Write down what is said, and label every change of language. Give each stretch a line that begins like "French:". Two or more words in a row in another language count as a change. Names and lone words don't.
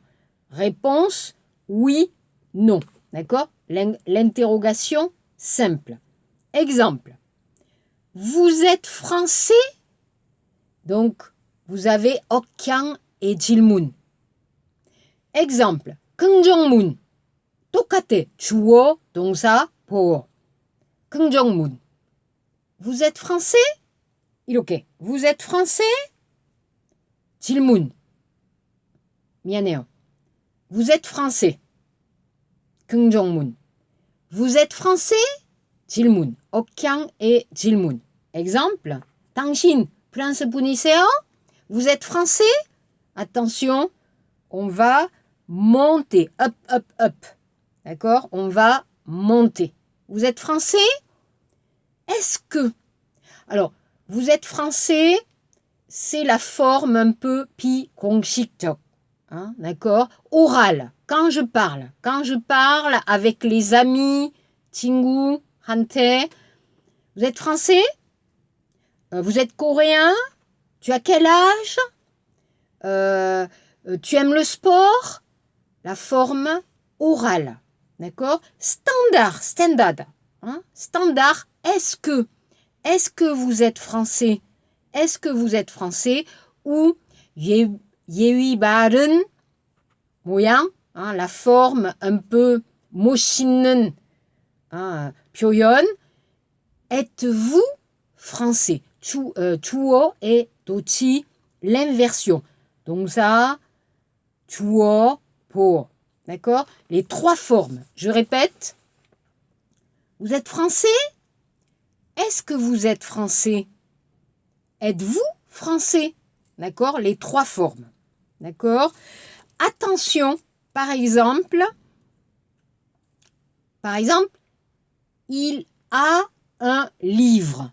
French: Réponse oui, non. D'accord? L'interrogation simple. Exemple. Vous êtes français? Donc, vous avez Okkyang et Jilmun. Exemple.
Korean: 긍정문. 똑같아. 주어, 동사, 보어. 긍정문.
French: Vous êtes français? 이렇게. Vous êtes français?
Korean: 질문. 미안해요.
French: Vous êtes français. 긍정문. Vous êtes français?
Korean: 질문. 억향 et 질문. Exemple. 당신 프랑스 분이세요?
French: Vous êtes français? Attention, on va monter.
English: Up, up, up.
French: D'accord? On va monter. Vous êtes français? Est-ce que? Alors, vous êtes français, c'est la forme un peu pi 공식적. D'accord? Oral. Quand je parle avec les amis,
Korean: 친구, 한테.
French: Vous êtes français? Vous êtes coréen? Tu as quel âge? Tu aimes le sport? La forme orale. D'accord? Standard. Standard. Est-ce que vous êtes français? Est-ce que vous êtes français?
Korean: Ou 예의 바른 모양,
French: la forme un peu
Korean: 멋있는 표현.
French: Êtes-vous français?
Korean: 주어 et 도치, l'inversion.
French: Donc ça,
Korean: 주어, 보어.
French: D'accord? Les 3 formes. Je répète. Vous êtes français? Est-ce que vous êtes français? Êtes-vous français? D'accord? Les 3 formes. D'accord? Attention, par exemple, il a un livre.